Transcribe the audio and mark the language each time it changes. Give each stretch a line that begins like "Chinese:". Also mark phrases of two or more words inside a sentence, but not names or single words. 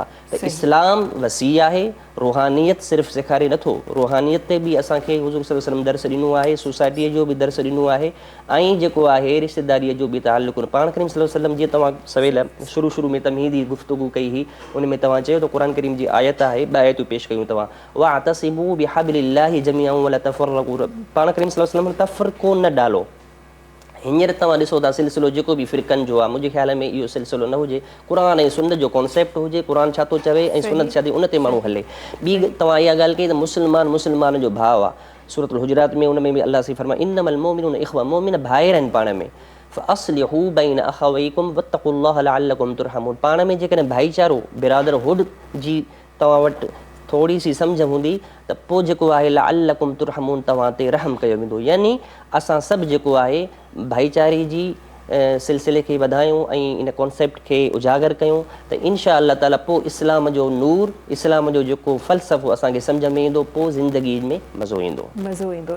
Sindhi: त इस्लाम वसी आहे, रूहानियत सिर्फ़ु सेखारे नथो, रूहानियत ते बि असांखे हुज़ूर
Arabic: صلى الله عليه وسلم
Sindhi: दर्स ॾिनो आहे, सोसाइटीअ जो बि दर्स ॾिनो आहे ऐं जेको आहे रिश्तेदारीअ जो बि ताल्लुक़ु। पाण करीम
Arabic: صلى الله عليه وسلم
Sindhi: जीअं तव्हां सवेल शुरू में तमहीदी गुफ़्तगू कई हुई, उन में तव्हां चयो त क़ुरान करीम जी आयत आहे, ॿ आयतूं पेश कयूं तव्हां,
Arabic: واعتصموا بحبل الله جميعا ولا تفرقوا.
Sindhi: पाण करीम
Arabic: صلى الله عليه وسلم
Sindhi: तफ़रीक़ो न डालो। हींअर तव्हां ॾिसो था सिलसिलो जेको बि फ़िरक़नि जो आहे, मुंहिंजे ख़्याल में इहो सिलसिलो न हुजे, क़ुरान ऐं सुन्नत जो कॉन्सेप्ट हुजे, क़ुरान छा थो चवे ऐं सुन्नत छा थी, उन ते माण्हू हले। ॿी तव्हां इहा ॻाल्हि कई त मुस्लमान जो भाउ आहे, सूरतुल हुजरात में उन में भी अल्लाह से फरमाए
Arabic: إنما المؤمنون إخوة,
Sindhi: मोमिन भाइर आहिनि पाण में,
Arabic: فأصلحوا بين أخويكم واتقوا الله لعلكم ترحمون.
Sindhi: पाण में जेकॾहिं भाईचारो बिरादरहुड जी तव्हां वटि थोड़ी सी सम्झ हूंदी त पोइ जेको आहे
Arabic: لعلكم ترحمون
Sindhi: तव्हां ते रहम कयो वेंदो। यानी असां सभु जेको आहे भाईचारे जी सिलसिले खे वधायूं ऐं इन कॉन्सेप्ट खे उजागर कयूं त
Arabic: إن شاء الله تعالى
Sindhi: पोइ इस्लाम जो नूर, इस्लाम जो जेको फ़लसफ़ो असांखे सम्झ में ईंदो, पोइ ज़िंदगी में मज़ो ईंदो।